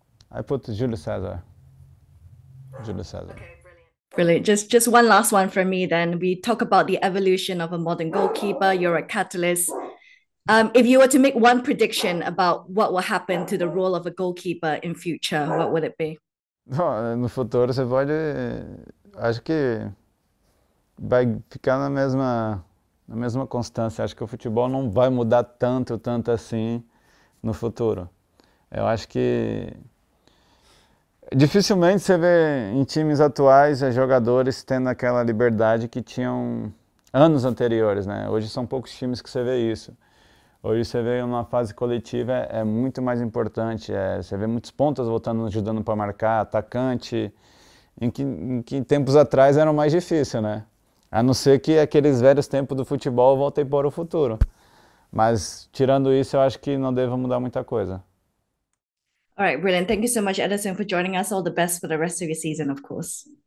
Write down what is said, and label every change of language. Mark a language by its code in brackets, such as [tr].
[en] I put Júlio César. Júlio César. Okay, brilliant. Just one last one from me then. We talk about the evolution of a modern goalkeeper. You're a catalyst. If you were to make one prediction about what will happen to the role of a goalkeeper in future, what would it be? [pt] Bom, no futuro você pode. Acho que vai ficar na mesma constância. Acho que o futebol não vai mudar tanto assim no futuro. Eu acho que dificilmente você vê em times atuais jogadores tendo aquela liberdade que tinham anos anteriores, né? Hoje são poucos times que você vê isso. Hoje você vê uma fase coletiva é muito mais importante, você vê muitos pontas voltando, ajudando para marcar, atacante, em que tempos atrás era mais difícil, né? A não ser que aqueles velhos tempos do futebol voltem para o futuro. Mas tirando isso, eu acho que não deva mudar muita coisa. [en] All right, brilliant. Thank you so much, Edison, for joining us. All the best for the rest of your season, of course.